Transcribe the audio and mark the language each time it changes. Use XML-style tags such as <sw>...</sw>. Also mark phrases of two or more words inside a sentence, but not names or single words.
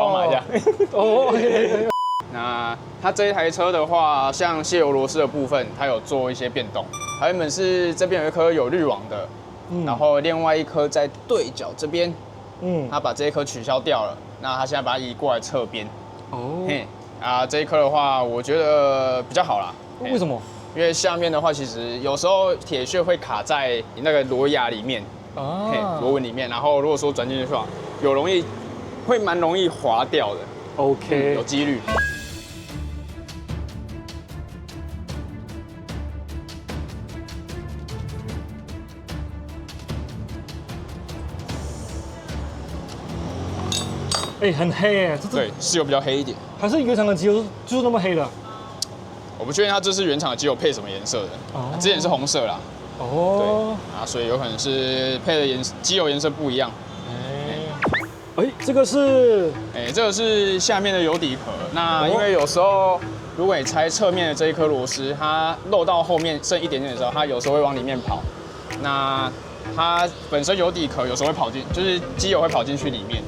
<zh>幫忙一下。哦。那它這一台車的話，像卸油螺絲的部分，它有做一些變動。它原本是這邊有一顆有濾網的，然後另外一顆在對角這邊，它把這一顆取消掉了。那它現在把它移過來側邊。哦。嘿，這一顆的話，我覺得比較好啦。為什麼？因為下面的話，其實有時候鐵屑會卡在那個螺牙裡面，螺紋裡面。然後如果說轉進去的話，會蠻容易滑掉的。OK，有幾率。哎，很黑哎，对，是有比較黑一點。還是原廠的機油就是那麼黑的？我不確定它這是原廠的機油配什麼顏色的。哦，之前是紅色啦。哦。對，所以有可能是配的機油顏色不一樣。哎，這個是？這個是下面的油底殼。那因為有時候如果你拆側面的這一顆螺絲，它漏到後面剩一點點的時候，它有時候會往裡面跑。那它本身油底殼有時候會跑進，就是機油會跑進去裡面。</zh>